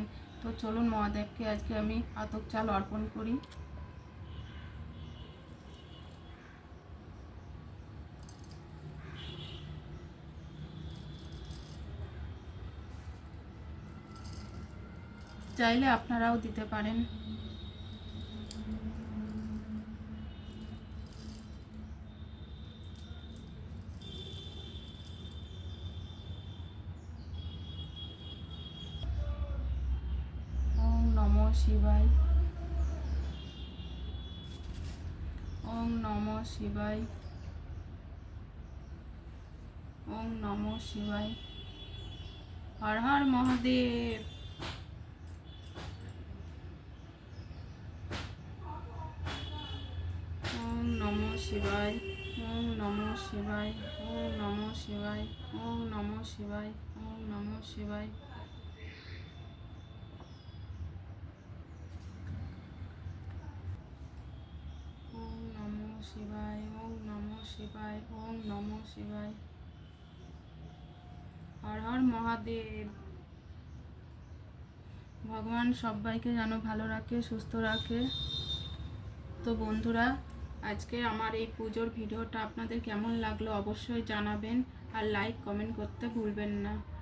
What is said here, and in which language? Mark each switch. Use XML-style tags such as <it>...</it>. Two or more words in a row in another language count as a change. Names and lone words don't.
<bn>তো চলুন মহাদেবকে আজকে আমি আতপ চাল অর্পণ করি। চাইলে আপনারাও দিতে পারেন।</bn> <sa>ওম নমঃ শিবায়, ওম নমঃ শিবায়, ওম নমঃ শিবায়। হর হর মহাদেব। ওম নমঃ শিবায়, ওম নমঃ শিবায়, ওম নমঃ শিবায়, ওম নমঃ শিবায়, ওম নমঃ শিবায়। ওম নমঃ শিবায়, ওম নমঃ শিবায়, ওম নমঃ শিবায়। হর হর মহাদেব।</sa> <bn>ভগবান সবাইকে যেন ভালো রাখে, সুস্থ রাখে। তো বন্ধুরা, আজকে আমার এই পুজোর ভিডিওটা আপনাদের কেমন লাগলো অবশ্যই জানাবেন, আর লাইক কমেন্ট করতে ভুলবেন না।</bn>